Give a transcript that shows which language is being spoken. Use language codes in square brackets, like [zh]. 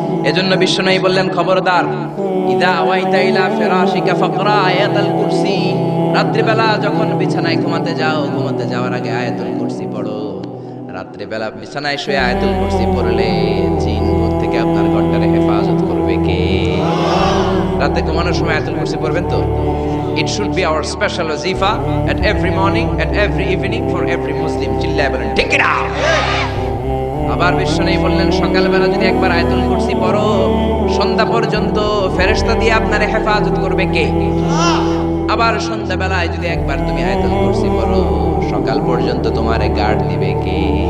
[bn] এজন্য বিশ্বনবী বললেন খবরদার, [ar] ইদা আওয়াইতা ইলা ফিরাশিকা ফাকরা আয়াতুল কুরসি। [bn] রাত্রিবেলা যখন বিছানায় ঘুমাতে যাও, ঘুমাতে যাওয়ার আগে আয়াতুল কুরসি পড়ো। রাত্রিবেলা বিছানায় শুয়ে আয়াতুল কুরসি পড়লে জিন ভূত থেকে আপনার ঘরটারে হেফাজত করবে কে? রাতে ঘুমানোর সময় আয়াতুল কুরসি পড়বেন তো? [en] It should be our special wazifa at every morning, at every evening for every Muslim. [bn] চিল্লায় বলেন ঠিক কি না? আবার বিশ্বনবী বললেন সকালবেলা যদি একবার আয়াতুল কুরসি পড়ো, সন্ধ্যা পর্যন্ত ফেরেশতা দিয়ে আপনারে হেফাজত করবে কে? আবার সন্ধ্যাবেলায় যদি একবার তুমি আয়াতুল কুরসি পড়ো, সকাল পর্যন্ত তোমারে গার্ড দিবে কে?